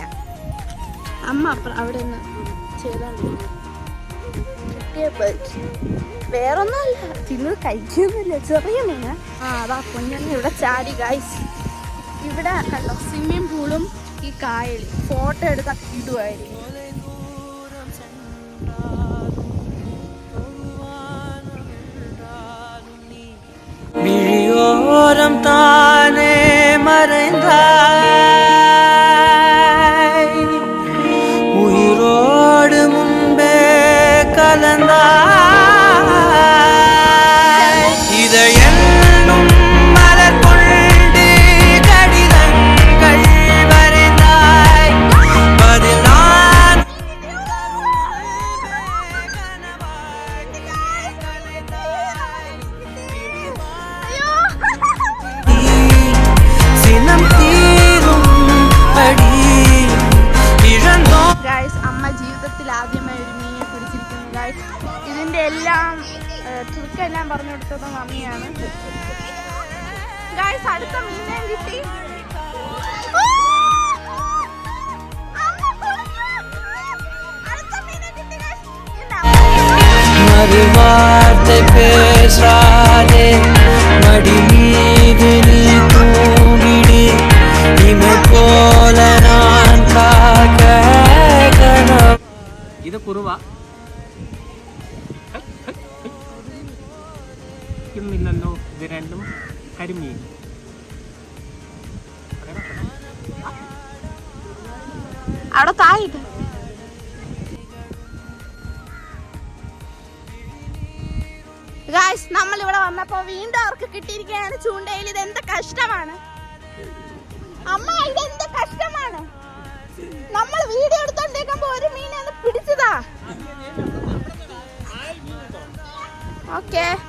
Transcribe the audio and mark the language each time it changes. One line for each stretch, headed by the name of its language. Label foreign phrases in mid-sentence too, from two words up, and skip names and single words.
Malayalam: അമ്മ അവിടെ നിന്ന് ചെയ്തോണ്ടിരിക്കുന്നു. വേറൊന്നുമല്ല, തിന്നത് കഴിക്കുന്നില്ല, ചെറിയ മീന. അതാ കുഞ്ഞമ്മ ഇവിടെ ചാടി ഗൈസ്. ഇവിടെ കണ്ടോ
English: swimming poolും
Malayalam: ഈ കായൽ ഫോട്ടോ എടുക്കാൻ ഇടുമായിരിക്കും.
Tamil: விழியோரம் தானே மறைந்தாய், உயிரோடு முன்பே கலந்தாய். இதை என்னும் மலர் கொண்டு கடிதங்கள் வரைந்தாய், பதில் நான்
Malayalam: ഗൈസ്. അമ്മ ജീവിതത്തിൽ ആദ്യമായി ഒരു മീനെ പിടിച്ചിരിക്കുന്നു ഗൈസ്. ഇതിന്റെ എല്ലാം ട്രിക്കെല്ലാം പറഞ്ഞു കൊടുത്തത് മമ്മിയാണ് ഗൈസ്. അടുത്ത മീനെ കിട്ടി.
Tamil: மறுவார்த்தை பேசாதே, மடி மீது நீ தூங்கிடு, இமை போல நான் காக்க கனவு.
Malayalam: ഇത് കുറുവ ഇല്ലല്ലോ, ഇത് രണ്ടും കരിമീൻ. അവിടെ തായിട്ട് ഗൈസ്. നമ്മളിവിടെ വന്നപ്പോ വീണ്ടും അവർക്ക് കിട്ടിയിരിക്കുകയാണ് ചൂണ്ടയിൽ. ഇത് എന്ത് കഷ്ടമാണ് അമ്മ, ഇതെന്ത് കഷ്ടമാണ്. നമ്മൾ വീഡിയോ എടുത്തോണ്ടിരിക്കുമ്പോ ഒരു മീനെ പിടിച്ചതാ. ഓക്കെ